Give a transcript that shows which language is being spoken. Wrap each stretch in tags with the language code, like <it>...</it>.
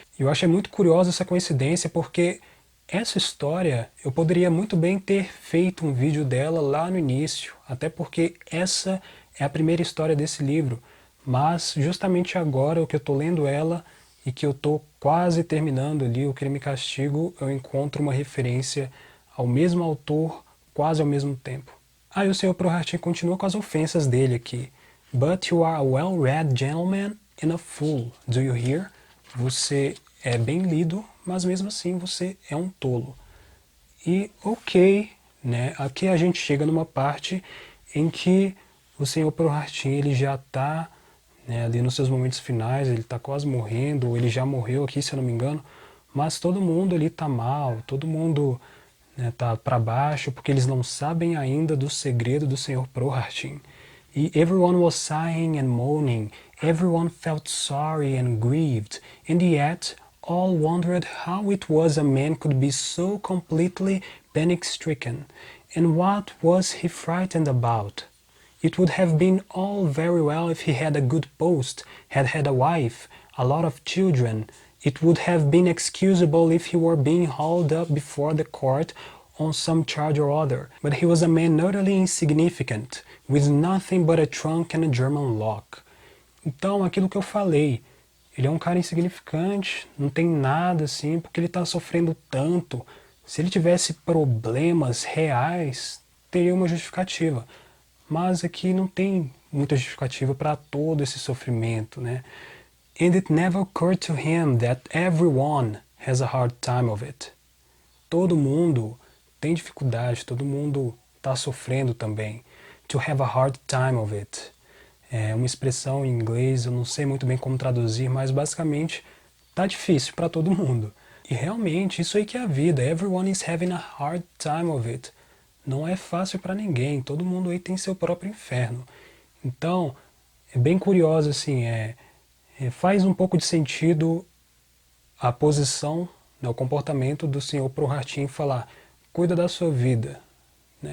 <pt>E eu achei muito curiosa essa coincidência porque essa história eu poderia muito bem ter feito um vídeo dela lá no início, até porque essa é a primeira história desse livro. Mas justamente agora, o que eu estou lendo ela e que eu estou quase terminando ali, o Crime e Castigo, eu encontro uma referência ao mesmo autor quase ao mesmo tempo. Aí o Sr. Prokhartchin continua com as ofensas dele aqui.</pt> <en>But you are a well-read gentleman and a fool, do you hear?</en> <pt>Você é bem lido, mas mesmo assim você é um tolo. E ok, né? Aqui a gente chega numa parte em que o Sr. Prokhartchin ele já está, né, ali nos seus momentos finais, ele está quase morrendo, ou ele já morreu aqui, se eu não me engano, mas todo mundo ali está mal, todo mundo está para baixo, porque eles não sabem ainda do segredo do Sr. Prokhartchin.</pt> <en>E everyone was sighing and moaning, everyone felt sorry and grieved, and yet all wondered how it was a man could be so completely panic-stricken, and what was he frightened about? It would have been all very well if he had a good post, had a wife, a lot of children. It would have been excusable if he were being hauled up before the court on some charge or other. But he was a man utterly insignificant, with nothing but a trunk and a German lock.</en> <pt>Então, aquilo que eu falei, ele é um cara insignificante, não tem nada assim, porque ele está sofrendo tanto. Se ele tivesse problemas reais, teria uma justificativa. Mas aqui não tem muita justificativa para todo esse sofrimento, né?</pt> <en>And it never occurred to him that everyone has a hard time of it.</en> <pt>Todo mundo tem dificuldade, todo mundo está sofrendo também.</pt> <en>To have a hard time of it.</en> <pt>É uma expressão em inglês, eu não sei muito bem como traduzir, mas basicamente tá difícil para todo mundo. E realmente, isso aí que é a vida.</pt> <en>Everyone is having a hard time of it.</en> <pt>Não é fácil para ninguém, todo mundo aí tem seu próprio inferno. Então, é bem curioso assim, faz um pouco de sentido a posição, né, o comportamento do Sr. Prokhartchin falar, cuida da sua vida, né?</pt>